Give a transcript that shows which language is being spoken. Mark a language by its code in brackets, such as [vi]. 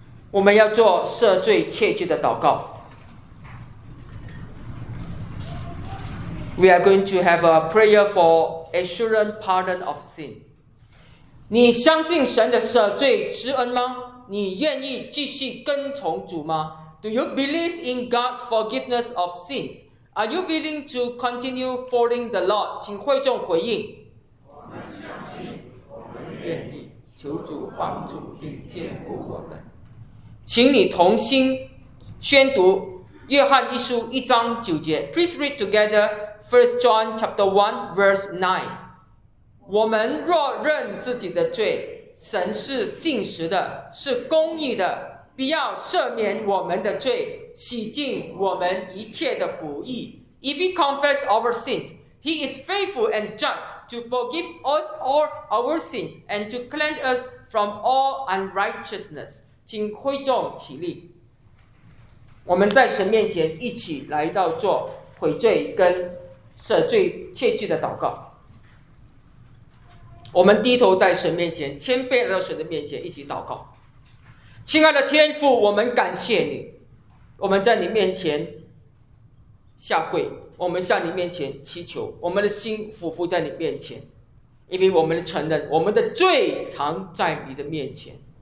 [zh] We 们要做赦罪切记的祷告。 [en] We are going to have a prayer for assurance pardon of sin. [zh] 你相信神的赦罪之恩吗？你愿意继续跟从主吗？ [en] Do you believe in God's forgiveness of sins? Are you willing to continue following the Lord? [zh] 请会众回应。我们相信，我们愿意，求主帮助并坚固我们。请你同心宣读《约翰一书》一章九节。 [en] Please read together First John chapter 1 verse 9. [zh] 我们若认自己的罪，神是信实的，是公义的，必要赦免我们的罪，洗净我们一切的不义。 [en] If we confess our sins, He is faithful and just to forgive us all our sins and to cleanse us from all unrighteousness. [zh] 请会众起立，我们在神面前一起来到做悔罪跟赦罪切记的祷告。我们低头在神面前，谦卑来到神的面前一起祷告。亲爱的天父，我们感谢你，我们在你面前下跪，我们向你面前祈求，我们的心俯伏在你面前，因为我们承认我们的罪常在你的面前。